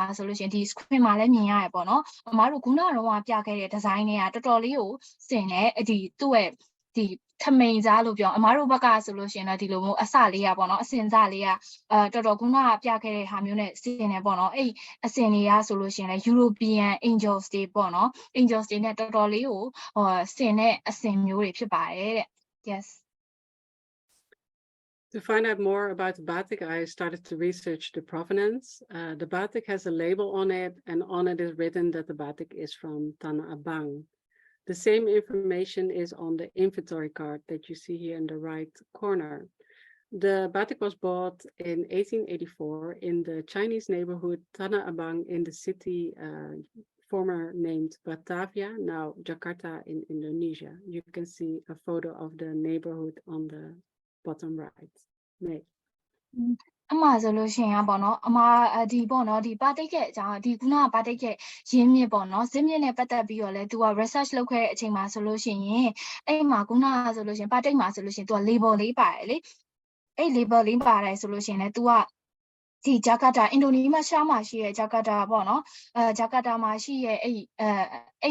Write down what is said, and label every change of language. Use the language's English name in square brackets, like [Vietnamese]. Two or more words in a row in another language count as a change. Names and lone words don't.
[Burmese] ဆိုလို့ရှိရင်ဒီ screen မှာလည်းမြင်ရတယ်ပေါ့နော်အမားတို့ခုနကတော့ပြခဲ့တဲ့ design တွေကတော်တော်လေးကိုစင်တယ်ဒီသူ့ရဲ့ဒီထမိန်စားလို့ပြောအမားတို့ဘက်ကဆိုလို့ရှိရင်တော့ဒီလိုမျိုးအစလေးอ่ะပေါ့နော်အစင်စလေးอ่ะတော်တော်ခုနကပြခဲ့တဲ့ဟာမျိုးနဲ့စင်နေပေါ့နော်အဲ့အစင်တွေကဆိုလို့ရှိရင်လည်း European Angels တွေပေါ့နော် Angels တွေနဲ့တော်တော်လေးကိုစင်တဲ့အစင်မျိုးတွေဖြစ်ပါတယ်တဲ့ yes [English] To find out more about the batik, I started to research the provenance. The batik has a label on it, and on it is written that the batik is from Tanah Abang. The same information is on the inventory card that you see here in the right corner. The batik was bought in 1884 in the Chinese neighborhood Tanah Abang in the city former named Batavia, now Jakarta in Indonesia. You can see a photo of the neighborhood on the bottom right. May. [Burmese] အမှားဆိုလို့ရှိရင်ပေါ့နော်အမှားဒီပေါ့နော်ဒီပါတိတ်ကအကြောင်းဒီခုနကပါတိတ်ကရင်းမြစ်ပေါ့နော်ဇင်းမြစ်နဲ့ပတ်သက်ပြီးတော့လဲသူက research လုပ်ခဲ့တဲ့အချိန်မှာဆိုလို့ရှိရင်အဲ့မှာခုနကဆိုလို့ရှိရင်ပါတိတ် မှာဆိုလို့ရှိရင်သူက label လေးပါတယ်လေအဲ့ label လေးပါတယ်ဆိုလို့ရှိရင်လဲသူကဒီဂျကာတာအင်ဒိုနီးရှားမှာရှိရဲ့ဂျကာတာပေါ့နော်ဂျကာတာမှာရှိရဲ့အဲ့